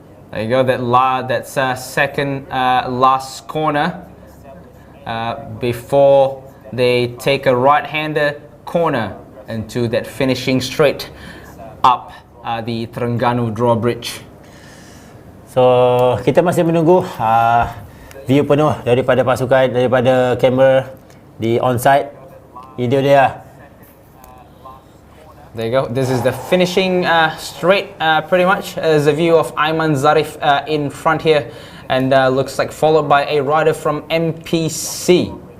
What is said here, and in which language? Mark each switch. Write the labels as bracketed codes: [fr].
[en] There you go, that's second last corner before they take a right-hander corner into that finishing straight up the Terengganu Drawbridge. [ms] So kita masih menunggu view penuh daripada pasukan, daripada kamera di onside. Ini dia. [en] There you go. This is the finishing straight, pretty much. There's a view of Aiman Zarif in front here, and looks like followed by a rider from MPC.